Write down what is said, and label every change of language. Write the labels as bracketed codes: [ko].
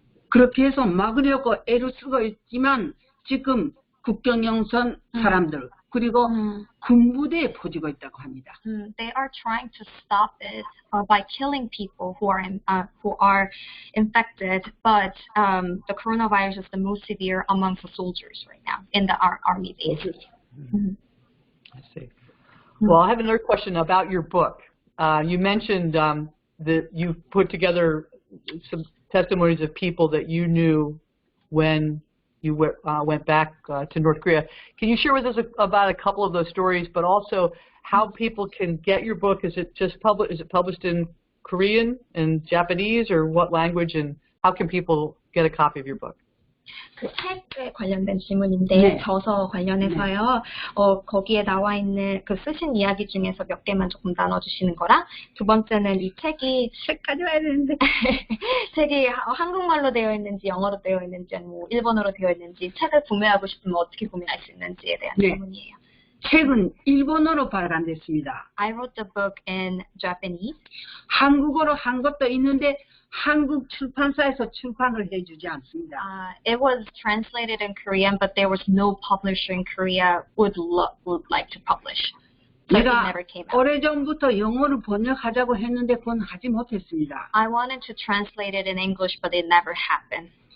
[ko] 그렇게 해서 막으려고 애를 쓰고 있지만 지금 국경영선 사람들 그리고 군부대에 퍼지고 있다고 합니다. [en] They are trying to stop it by killing people who are infected, but the coronavirus is the most severe amongst the soldiers right now in the army base. I see. Well, I have another question about your book. You mentioned that you put together some testimonies of people that you knew when you went back to North Korea. Can you share with us about a couple of those stories, but also how people can get your book? Is it just published in Korean and Japanese, or what language, and how can people get a copy of your book? [ko] 그 책에 관련된 질문인데 네. 저서 관련해서요. 거기에 나와 있는 그 쓰신 이야기 중에서 몇 개만 조금 나눠주시는 거랑 두 번째는 이 책이 책 가져와야 되는데 책이 한국말로 되어 있는지 영어로 되어 있는지 아니면 일본어로 되어 있는지 책을 구매하고 싶으면 어떻게 구매할 수 있는지에 대한 네. 질문이에요. 책은 일본어로 발간됐습니다. [en] I wrote the book in Japanese. [ko] 한국어로 한 것도 있는데 한국 출판사에서 출판을 해주지 않습니다. [en] It was translated in Korean, but there was no publisher in Korea would like to publish. So it [ko] 내가 [en] never came out. [ko] 오래전부터 영어로 번역하자고 했는데 그건 하지 못했습니다. [en] I wanted to translate it in English, but it never happened.